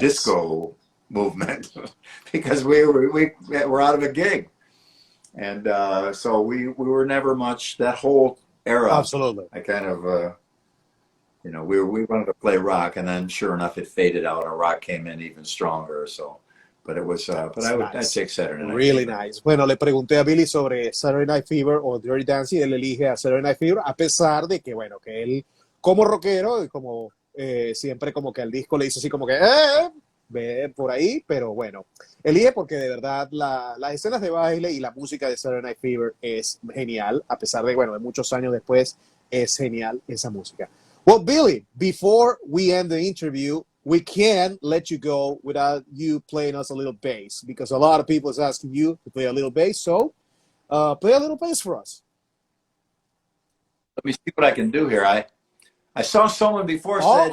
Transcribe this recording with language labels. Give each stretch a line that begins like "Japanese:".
English: disco movement because we were out of a gig. And so we were never much, that whole era. Absolutely. I kind of, you know, we wanted to play rock, and then sure enough, it faded out, and rock came in even stronger. So, but it was, but I'd take Saturday Night Really Fever. nice.
Spanish: Bueno, le pregunté a Billy sobre Saturday Night Fever o Dirty Dancing, y él elige a Saturday Night Fever, a pesar de que, bueno, que él, como rockero, y como siempre como que al disco le dice así como que, ve por ahí, pero bueno, elige porque de verdad las escenas de baile y la música de Saturday Night Fever es genial, a pesar de, bueno, de muchos años después, es genial esa música.
English: Well, Billy, before we end the interview, we can't let you go without you playing us a little bass, because a lot of people is asking you to play a little bass, so play a little bass for us. Let me see what I can do here. I saw someone before said,